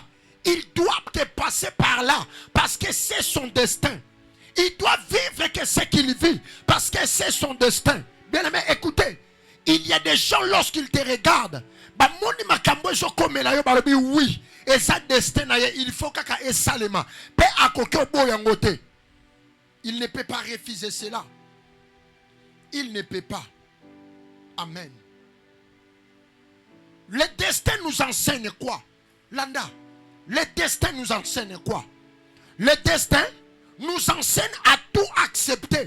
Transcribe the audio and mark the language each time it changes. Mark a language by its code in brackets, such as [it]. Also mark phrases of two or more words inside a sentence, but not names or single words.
[fr] Il doit te passer par là parce que c'est son destin. Il doit vivre que ce qu'il vit parce que c'est son destin. Bien aimé, écoutez. Il y a des gens lorsqu'ils te regardent. Oui. Et sa destin, il faut [ln] kaka esalema. Pe akoke boyangote. [fr] Il ne peut pas refuser cela. Il ne peut pas. Amen. Le destin nous enseigne quoi? Landa, le destin nous enseigne quoi? Le destin nous enseigne à tout accepter.